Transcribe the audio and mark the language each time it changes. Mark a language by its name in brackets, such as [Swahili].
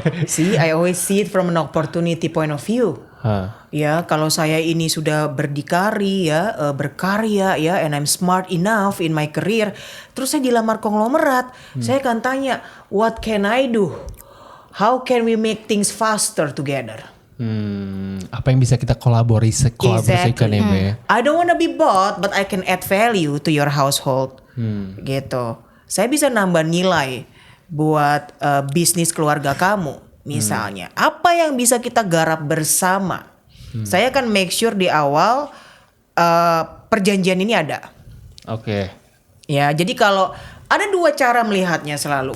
[English] See, I always see it from an opportunity point of view. [Indonesian] Ya, kalau saya ini sudah berdikari ya, berkarya ya, [English] and I'm smart enough in my career, [Indonesian] terus saya dilamar konglomerat, saya akan tanya, [English] what can I do? How can we make things faster together? [Indonesian] Apa yang bisa kita kolaborasikan ya Mbak ya? [English] I don't wanna be bought, but I can add value to your household. [Indonesian] Gitu. Saya bisa nambah nilai buat bisnis keluarga kamu. Misalnya, apa yang bisa kita garap bersama? Saya akan make sure di awal perjanjian ini ada. Oke. Ya, jadi kalau ada 2 cara melihatnya selalu.